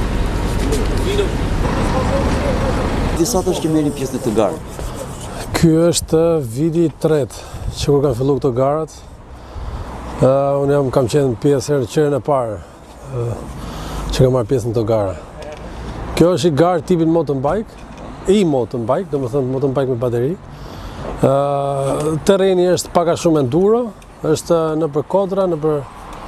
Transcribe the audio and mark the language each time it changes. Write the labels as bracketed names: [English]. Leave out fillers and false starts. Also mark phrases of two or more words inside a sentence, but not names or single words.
[Albanian] Disa të që merrin pjesë në të garë. Ky është viti i tretë që kur kanë filluar këto garat. Unë kam qenë pjesë herën e parë që kam marrë pjesë në këto gara. Kjo është i garë tipin [English] mountain bike, [Albanian] domethënë [English] mountain bike [Albanian] me bateri. Terreni është pak a shumë enduro, është nëpër kodra, nëpër